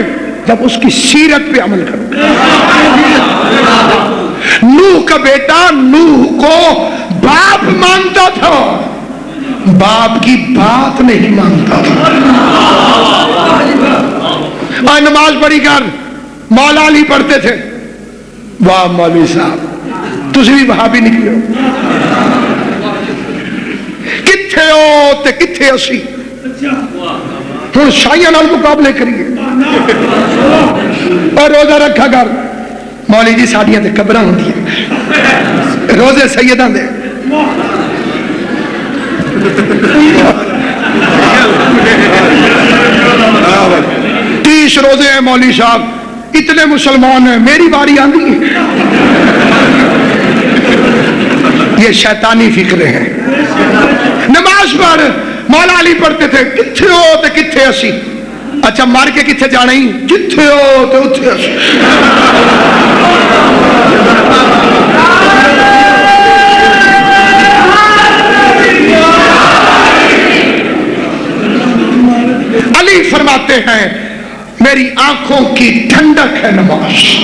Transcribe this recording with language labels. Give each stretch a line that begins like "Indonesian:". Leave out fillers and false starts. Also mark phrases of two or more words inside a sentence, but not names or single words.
Urdu: جب اس کی سیرت پہ عمل کرو گے. نوح کا بیٹا نوح کو باپ مانتا تھا, باپ کی بات نہیں مانتا تھا. اور نماز پڑھی کر مولا علی پڑھتے تھے,
Punjabi: واہ مولوی صاحب تسی بھی وہاں بھی نکلے ہو, کتھے ہو تے کتھے اسی. ہوں شاہیاں نال مقابلے کریے اور روزہ رکھا کر. مولی جی ساڈیاں تے قبراں ہوندیاں, روزے سیداں دے.
Urdu: تیس روزے ہیں مولوی صاحب, اتنے مسلمان ہیں, میری باری آندی ہے. یہ شیطانی فکرے ہیں. نماز پڑھ, مولا علی پڑھتے تھے
Punjabi: کتھے ہو تے کتھے اسی. اچھا مار کے کتھے جانا ہی جتھے ہو تے اتھے اسی.
Urdu: علی فرماتے ہیں میری آنکھوں کی ٹھنڈک ہے نماز.